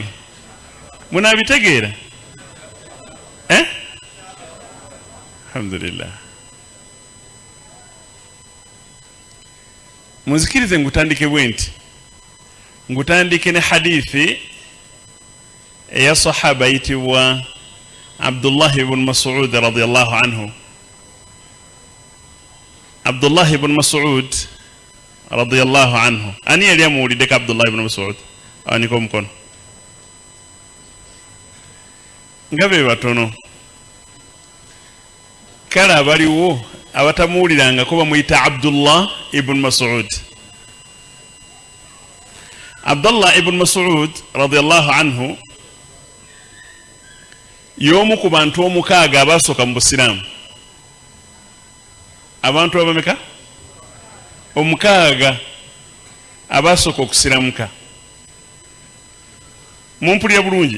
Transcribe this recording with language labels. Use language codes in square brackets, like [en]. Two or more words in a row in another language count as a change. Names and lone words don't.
[lg] Munabitegeera? Alhamdulillah. Munzikirize ngutandike bwe nti, ngutandike ne hadithi eya sahaba yitibwa Abdullah ibn Mas'ud [ar] رضي الله عنه. Abdullah ibn Mas'ud رضي الله عنه. [lg] Ani yali amuwuliddeko Abdullah ibn Mas'ud? Aniko omukono. Nga be batono. Kale abaliwo abatamuwulirangako bamuyita Abdullah ibn Mas'ud. Abdullah ibn Mas'ud [ar] رضي الله عنه [lg] y'omu ku bantu omukaaga abasooka mu Busiraamu. Abantu abameka? Omukaaga abasooka okusiramuka. Mumpulira bulungi.